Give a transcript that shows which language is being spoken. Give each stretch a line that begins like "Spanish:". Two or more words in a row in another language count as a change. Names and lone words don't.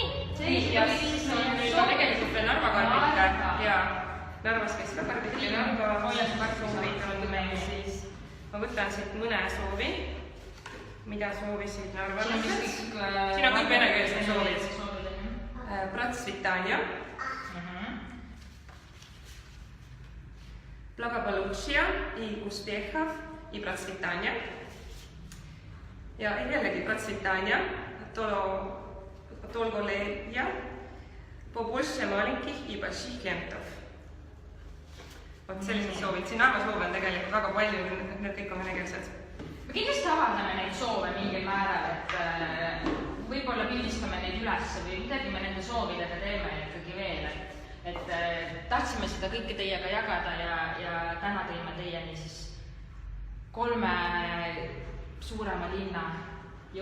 Estonian: Ja siis on meil ka tegelikult veel Narva karbid ja Narvas käis ka karbid ja Narva soovid on meil siis. Ma võtan siit mõne soovi, mida soovisid narvalased. Siin on kõik venekeelsed soovid.
Russian: Pratsvitanja, Благополучия и успехов и процветания.
Estonian: Ja jällegi
Russian: процветания, толголетия, побольше маленьких и больших клиентов.
Estonian: Vot sellised soovid. Siin Narva soove on tegelikult väga palju, need kõik on venekeelsed. Me kindlasti avaldame neid soove mingil määral, et võib-olla pildistame neid üles või midagi me nende soovidega teeme ikkagi veel. Et tahtsime seda kõike teiega jagada ja täna tõime teieni siis 3 suurema linna jõulusoovid.